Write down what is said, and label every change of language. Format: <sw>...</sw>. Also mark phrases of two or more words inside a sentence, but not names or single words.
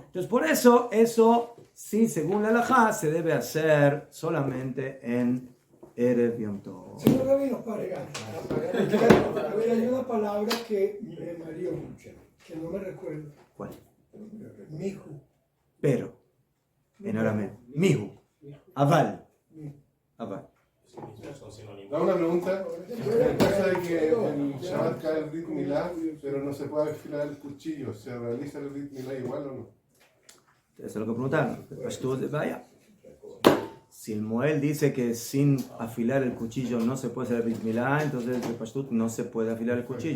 <es>Entonces, por eso sí, según la halajá, se debe hacer solamente en</es> <he>Erev Yom Tov.</he> <es>Señor Rabino, pare. A ver, hay una palabra que me mareó mucho, que no me recuerdo. ¿Cuál? Mihu. Pero, en arameo. Mihu. Aval. Aval. Son sinónimos. Da una pregunta. En caso de que en Shabbat cae el Brit Milá, pero no se puede afilar el cuchillo, ¿se realiza el Brit Milá igual o no? Eso es lo que preguntaron. Vaya. Si el Moel dice que sin afilar el cuchillo no se puede hacer el Brit Milá, entonces el Pashtut no se puede afilar el cuchillo.</es>